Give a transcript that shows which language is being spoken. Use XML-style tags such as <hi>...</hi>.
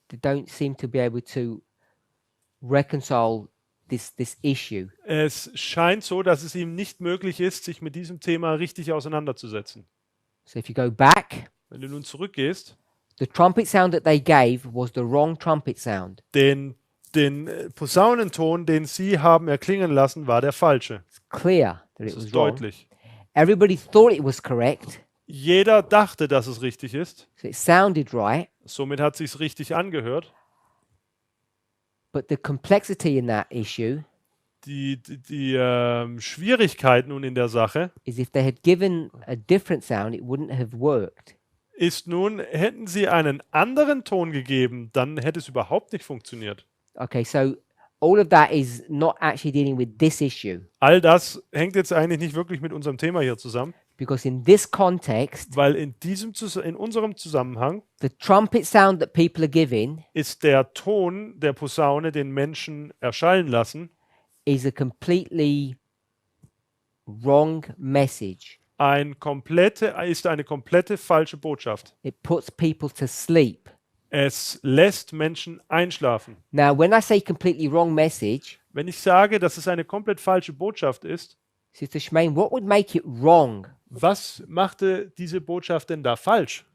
<en>They don't seem to be able to reconcile this issue.</en> <de>Es scheint so, dass es ihm nicht möglich ist, sich mit diesem Thema richtig auseinanderzusetzen.</de> <en>So if you go back</en> <de>Wenn du nun zurückgehst</de> <en>The trumpet sound that they gave was the wrong trumpet sound.</en> <de>Den Posaunenton, den sie haben erklingen lassen, war der falsche.</de> <en>It's clear that</en> <de>Das</de> <en>it was</en> <de>ist</de> <en>wrong.</en> <de>deutlich.</de> <en>Everybody thought it was correct,</en> <de>Jeder dachte, dass es richtig ist.</de> <en>so it sounded right.</en> <de>Somit hat sich's richtig angehört.</de> <en>But the complexity in that issue</en> <de>Die Schwierigkeit nun in der Sache</de> <en>is if they had given a different sound, it wouldn't have worked.</en> <de>ist nun, hätten sie einen anderen Ton gegeben, dann hätte es überhaupt nicht funktioniert.</de> <en>Okay, so all of that is not actually dealing with this issue,</en> <de>All das hängt jetzt eigentlich nicht wirklich mit unserem Thema hier zusammen,</de> <en>because in this context,</en> <de>weil in unserem Zusammenhang</de> <en>the trumpet sound that people are giving</en> <de>ist der Ton der Posaune, den Menschen erschallen lassen,</de> <en>is a completely wrong message.</en> <de>ist eine komplette falsche Botschaft.</de> <en>It puts people to sleep.</en> <de>Es lässt Menschen einschlafen.</de> <en>Now, when I say completely wrong message,</en> <de>Wenn ich sage, dass es eine komplett falsche Botschaft ist,</de> <en>Sister Shemaine, what would make it wrong?</en> <de>was machte diese Botschaft denn da falsch?</de>